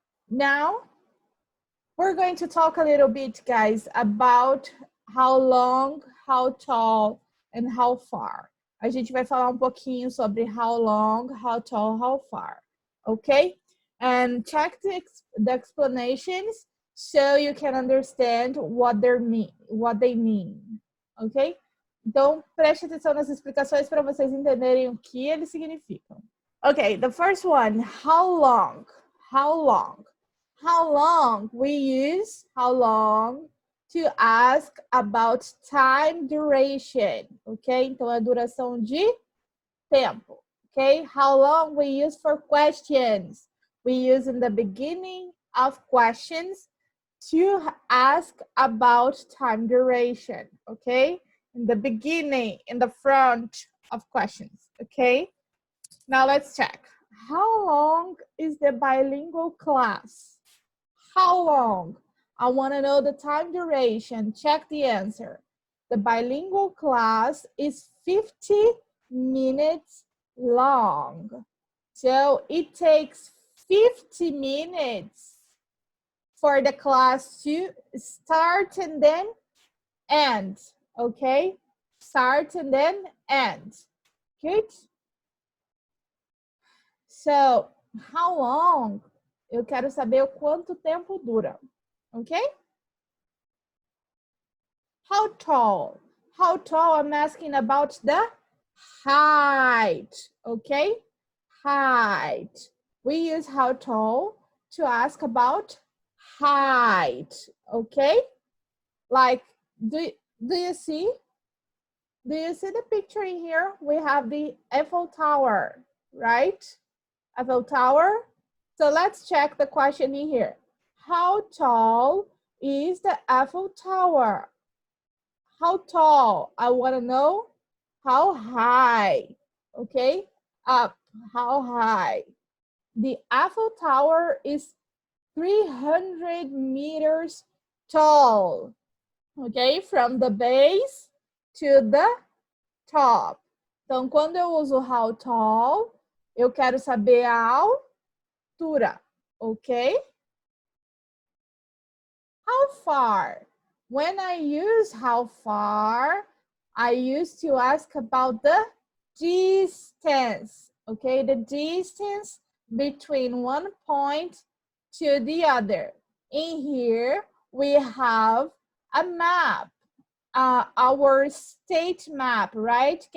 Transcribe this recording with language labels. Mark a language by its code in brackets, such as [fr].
[en] Now, we're going to talk a little bit, guys, about how long, how tall, and how far. [pt] A gente vai falar um pouquinho sobre [en] how long, how tall, how far, [pt] okay? [en] And check the explanations so you can understand what they mean, okay? [pt] Então, preste atenção nas explicações para vocês entenderem o que eles significam. [en] Okay, the first one, how long? How long? How long? We use how long to ask about time duration, ok? [pt] Então, a duração de tempo, ok? [en] How long we use for questions. We use in the beginning of questions to ask about time duration, okay? In the beginning, in the front of questions, okay? Now let's check. How long is the bilingual class? How long? I want to know the time duration. Check the answer. The bilingual class is 50 minutes long. So it takes 50 minutes for the class to start and then end. Okay? Start and then end. Good? So, how long? [pt] Eu quero saber o quanto tempo dura, ok? [en] How tall? How tall? I'm asking about the height, okay? Height. We use how tall to ask about height, okay? Like, do you see? Do you see the picture in here? We have the Eiffel Tower, right? Eiffel Tower. So let's check the question in here. How tall is the Eiffel Tower? How tall? I want to know how high, okay? Up, how high? The Eiffel Tower is 300 meters tall. Ok? From the base to the top. [pt] Então, quando eu uso how tall, eu quero saber a altura. Ok? [en] How far? When I use how far, I used to ask about the distance. Okay? The distance between one point to the other. In here, we have a map, our state map, right?